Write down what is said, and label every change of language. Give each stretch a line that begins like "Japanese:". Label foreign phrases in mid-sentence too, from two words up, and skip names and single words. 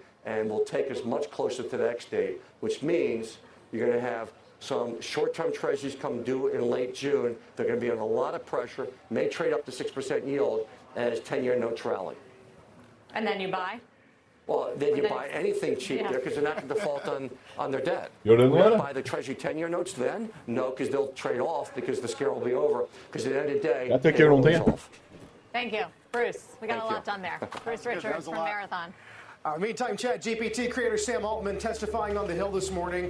English: and will take us much closer to the next date, which means you're going to have some short-term treasuries come due in late June. They're going to be under a lot of pressure, may trade up to 6% yield as 10-year notes rally. And then you buy? Well, then you buy anything cheap there because they're not going to default on their debt.
Norwegian: Gjør det
English: We're going
Norwegian: nå,
English: to buy the Treasury 10-year notes then? No, because they'll trade off because the scare will be over. Because at the end of the day,
Norwegian: Jeg tenker noen ting.
English: Thank you. Bruce, we got Thank a lot you. done there. Bruce Richards from Marathon. Meantime, ChatGPT creator Sam Altman testifying on the Hill this morning.